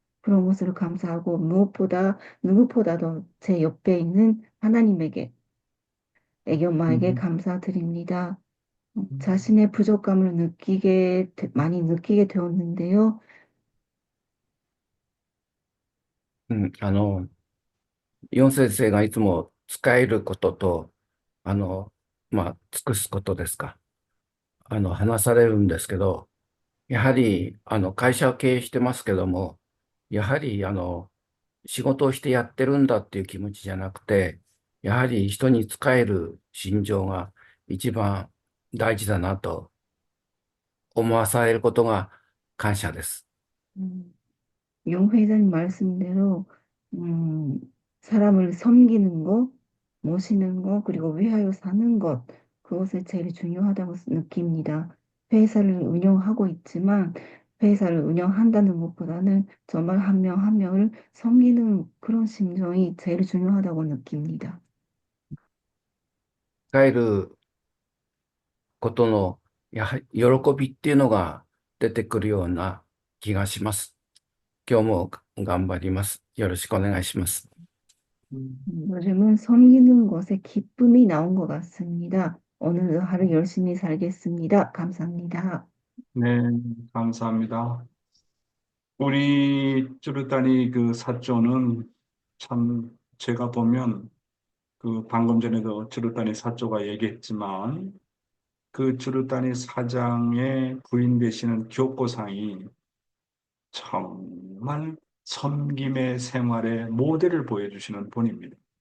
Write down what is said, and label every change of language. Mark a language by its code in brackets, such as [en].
[ko] 그런 것을 감사하고 무엇보다 누구보다도 제 옆에 있는 하나님에게 애기 엄마에게 감사드립니다. 자신의 부족감을 많이 느끼게 되었는데요. [ja] ヨン先生がいつも使えることと、尽くすことですか。話されるんですけど、やはり、会社を経営してますけども、やはり、仕事をしてやってるんだっていう気持ちじゃなくて、やはり人に仕える心情が一番大事だなと思わされることが感謝です。 [ko] 용 회장님 말씀대로 음, 사람을 섬기는 것, 모시는 것, 그리고 위하여 사는 것, 그것을 제일 중요하다고 느낍니다. 회사를 운영하고 있지만 회사를 운영한다는 것보다는 정말 한 명 한 명을 섬기는 그런 심정이 제일 중요하다고 느낍니다. [ja] 使えることの、やはり喜びっていうのが出てくるような気がします。今日も頑張ります。よろしくお願いします。 [ko] 요즘은 섬기는 것에 기쁨이 나온 것 같습니다. 오늘 하루 열심히 살겠습니다. 감사합니다. 네, 감사합니다. 우리 쭈르따니 그 사조는 참 제가 보면 그 방금 전에도 쭈르따니 사조가 얘기했지만 그 쭈르따니 사장의 부인 되시는 교코상이 정말 섬김의 생활의 모델을 보여주시는 분입니다.